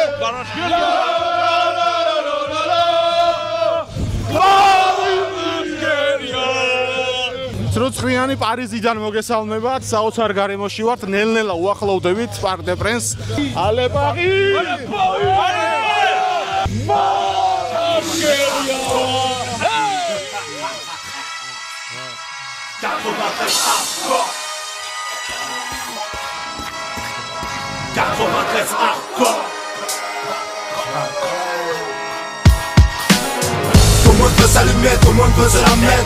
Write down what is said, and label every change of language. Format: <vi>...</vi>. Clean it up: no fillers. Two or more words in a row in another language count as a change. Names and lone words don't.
<ka>ცრუცხრიანი პარიზიდან მოგესალმებათ, საოცარ გარემოში ვართ, ნელ-ნელა უახლოვდებით პარკ დე პრენს.</ka> <fr>Allez Paris! Tout le monde veut s'allumer, tout le monde veut se la mettre.</fr>